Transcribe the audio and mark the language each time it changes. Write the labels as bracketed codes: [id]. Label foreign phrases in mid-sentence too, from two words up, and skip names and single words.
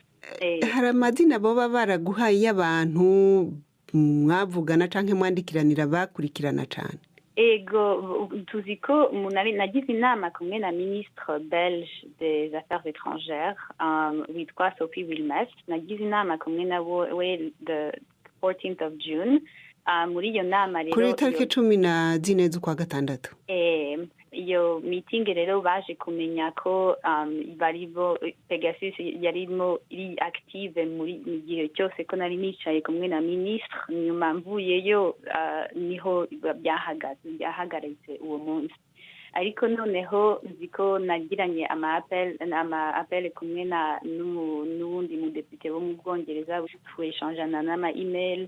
[rn] Hari amadini boba baraguhaye y'abantu mwavugana canke mwandikiranira bakurikirana cane? Ego tuziko nagize inama kumwe na [fr] ministre belge des affaires étrangères [rn] witwa Sophie Wilmès. Nagize inama kumwe na we [en] the 14th of June. [rn] Muri iyo nama rero kuri tariki 14 z'ukwa gatandatu, iyo meeting rero baje kumenya ko baribo Pegasus yarimo iri active muri gihe cyose ko nari nicaye kumwe na ministre. Nyuma mvuyeyo niho byahagaritse uwo munsi, ariko noneho nziko nagiranye ama-appel kumwe n'uwundi mudepite wo mu Bwongereza tweshanjana n'ama-email.